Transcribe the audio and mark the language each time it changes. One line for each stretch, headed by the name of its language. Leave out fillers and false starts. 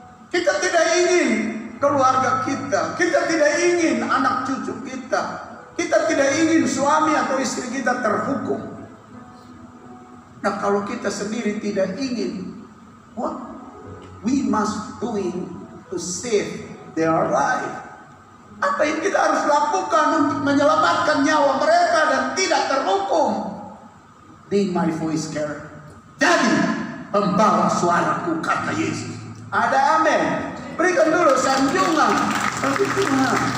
Indonesian: Kita tidak ingin keluarga kita tidak ingin anak cucu kita tidak ingin suami atau istri kita terhukum. Nah, kalau kita sendiri tidak ingin,
English: we must doing to save their life?
Indonesian: Apa yang kita harus lakukan untuk menyelamatkan nyawa mereka dan tidak terhukum?
English: Be my voice carrier.
Indonesian: Jadi pembawa suaraku, kata Yesus. Ada amin. Berikan dulu sanjungan bagi Tuhan.